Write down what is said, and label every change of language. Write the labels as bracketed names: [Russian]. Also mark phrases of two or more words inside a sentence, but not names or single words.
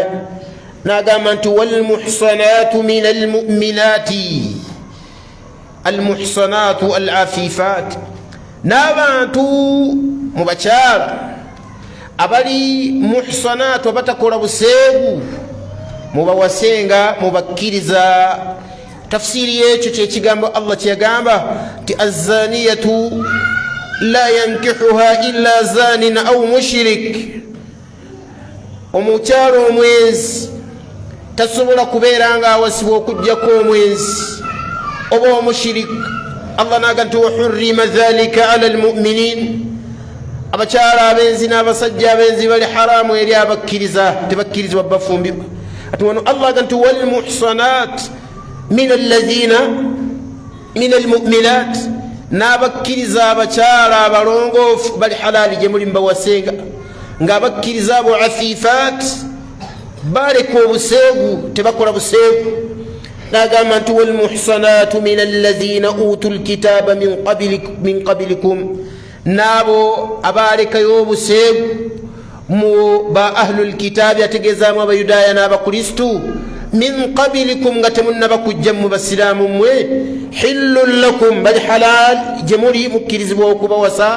[Ganda] N'agamba nti [Arabic] والمحصنات من المؤمنات المحصنات العفيفات, [Ganda] n'abantu mu bakyala abali muhsanaatu abatakola buseegu mubawasenga mubakkiriza. Tafsiri y'ekyo kyekigambo Allah kyeyagamba ti [Arabic] الزانية لا ينكحها إلا زان أو مشرك, [Ganda] omukyalo omwenzi tasobola kubeera nga awasibwa okugjako omwenzi oba omushirik. Allah naga nti [Arabic] وحرم ذلك على المؤمنين, [Ganda] abakyala abenzi n'abasajja abenzi bali haramu eri abakkiriza, tebakkirizibwa bafumbibwa. Ati wano Allah aga nti [Arabic] والمحصنات من الذين من المؤمنات, [Ganda] n'abakkiriza abakyala abalongoofu bali halaali gye muli mbawasenga, ng'abakkiriza abo afifat baleka obuseegu tebakola buseegu. N'agamba nti [Arabic] والمحصنات من الذين أوتوا الكتاب من قبلكم, [Ganda] n'abo abalekayo obuseegu mu ba [Arabic] أهل الكتاب [Ganda] ategeezaamu abayudaaya n'abakristu [Arabic] من قبلكم [Ganda] nga temunnabakujja mu basiraamu mmwe [Arabic] حل لكم [Ganda] bali halaal gye muli mukkirizibwa okubawasa.